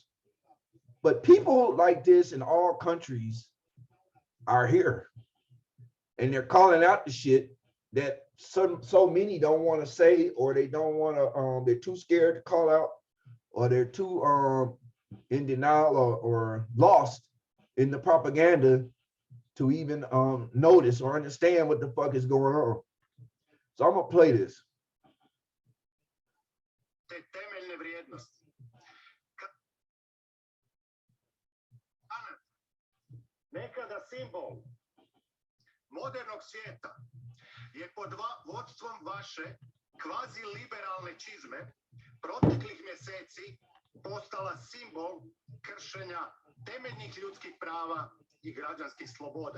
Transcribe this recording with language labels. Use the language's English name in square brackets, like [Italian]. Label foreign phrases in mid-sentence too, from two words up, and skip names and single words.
[English] But people like this in all countries are here, and they're calling out the shit that so many don't want to say, or they don't want to. They're too scared to call out, or they're too in denial or lost in the propaganda to even notice or understand what the fuck is going on. So I'm gonna play this. [Croatian] Nekada simbol modernog svijeta je pod vodstvom vaše kvazi-liberalne čizme proteklih mjeseci postala simbol kršenja temeljnih ljudskih prava i građanskih sloboda.